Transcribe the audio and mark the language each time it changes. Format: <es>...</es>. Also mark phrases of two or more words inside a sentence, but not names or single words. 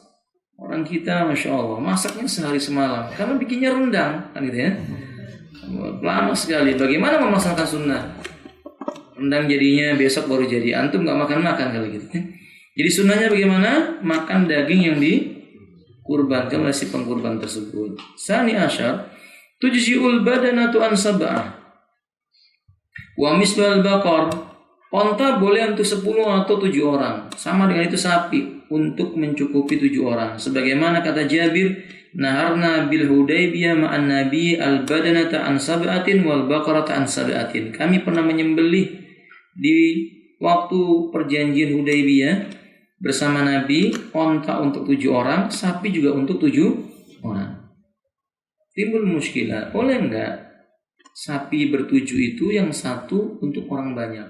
<id>Orang kita</id> <ar>ما شاء الله</ar> <id>masaknya sehari semalam karena bikinnya rendang, kan gitu ya. Lama sekali. Bagaimana memasakkan sunnah? Rendang jadinya besok baru jadi. Antum gak makan-makan kalau gitu. Jadi sunnahnya bagaimana? Makan daging yang dikurbankan oleh si pengkurban tersebut.</id> <ar>ثاني عشر, تجزئ البدنة عن سبعة. ومثلها البقر.</ar> <id>Onta boleh untuk 10 atau 7 orang. Sama dengan itu sapi untuk mencukupi 7 orang. Sebagaimana kata Jabir,</id> <ar>نحرنا بالحديبية مع النبي البدنة عن سبعة والبقرة عن سبعة.</ar> <id>Kami pernah menyembelih di waktu perjanjian Hudaybiyah bersama Nabi, onta untuk 7 orang, sapi juga untuk 7 orang. Timbul muskilah, boleh enggak sapi ber7 itu yang satu untuk orang banyak?</id>